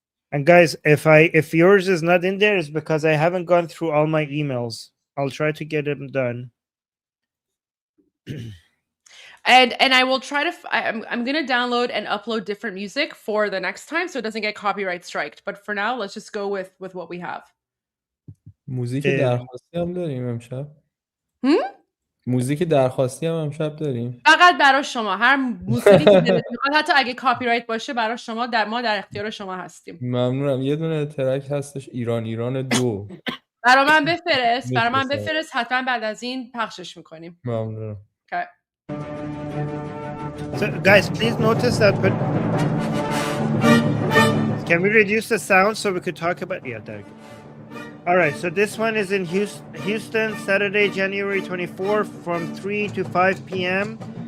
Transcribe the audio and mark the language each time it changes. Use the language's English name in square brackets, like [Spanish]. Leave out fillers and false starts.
[English] And guys, if yours is not in there, it's because I haven't gone through all my emails, I'll try to get them done. And I will try to I'm going to download and upload different music for the next time so it doesn't get copyright striked. But for now, let's just go with what we have. [Persian] موزیک اه، درخواستی هم داریم امشب هم؟ موزیک درخواستی هم امشب داریم فقط برای شما هر موسیقی که دلت میخواد، حتی اگه کاپی رایت باشه برای شما، ما در اختیار شما هستیم. ممنونم. یه دونه ترک هستش ایران 2 برای من بفرست حتما بعد از این پخشش میکنیم. ممنونم. [English] Okay. So, guys, please notice that. But can we reduce the sound so we could talk about? Yeah, there you go. All right. So this one is in Houston, Saturday, January 24th, from 3 to 5 p.m.